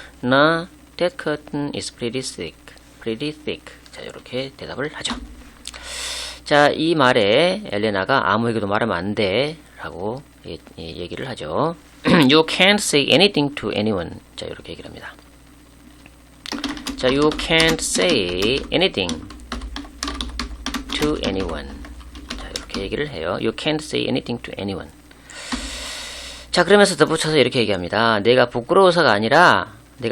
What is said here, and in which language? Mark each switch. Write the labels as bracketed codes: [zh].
[en] Nah, that curtain is pretty thick. [ko] 자, 이렇게 대답을 하죠. 자, 이 말에 엘레나가 아무에게도 말하면 안 돼 라고 얘기를 하죠. [en] You can't say anything to anyone. [ko] 자, 이렇게 얘기를 합니다. [en] 자, you can't say anything to anyone. [ko] 자, 이렇게 얘기를 해요. [en] You can't say anything to anyone. [ko] 자, 그러면서 덧붙여서 이렇게 얘기합니다. 내가 부끄러워서가 아니야.